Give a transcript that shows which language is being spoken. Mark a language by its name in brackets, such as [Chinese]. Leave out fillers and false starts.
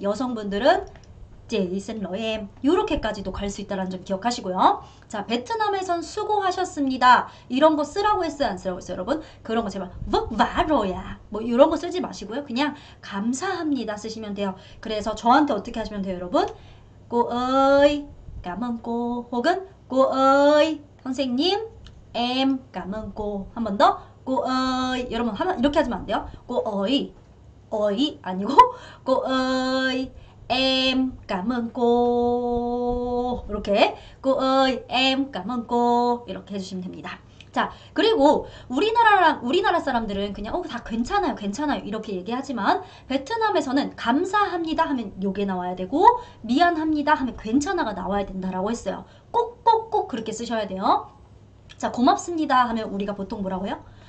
[Korean] 여성분들은 [Vietnamese] chị xin lỗi em [Korean] 이렇게까지도 갈 수 있다는 점 기억하시고요. 자 베트남에선 수고하셨습니다. 이런 거 쓰라고 했어요? 안 쓰라고 했어요? 여러분 그런 거 제발 [Vietnamese] vất vả rồi à [Korean] 뭐 이런 거 쓰지 마시고요. 그냥 감사합니다 쓰시면 돼요. 그래서 저한테 어떻게 하시면 돼요 여러분? [Vietnamese] cô ơi cảm ơn cô [Korean] 혹은 [Vietnamese] cô ơi [Korean] 선생님 [Vietnamese] em cảm ơn cô [Korean] 한 번 더 [Vietnamese] cô ơi [Korean] 여러분 이렇게 하시면 안 돼요. [Vietnamese] cô ơi ơi [Korean] 아니고 [Vietnamese] cô ơi em cảm ơn cô [Korean] 이렇게 [Vietnamese] cô ơi em cảm ơn cô [Korean] 이렇게 해주시면 됩니다. 자 그리고 우리나라 사람들은 그냥 다 괜찮아요 이렇게 얘기하지만 베트남에서는 감사합니다 하면 요게 나와야 되고 미안합니다 하면 괜찮아가 나와야 된다라고 했어요. 꼭꼭꼭 그렇게 쓰셔야 돼요. 자 고맙습니다 하면 우리가 보통 뭐라고 해요?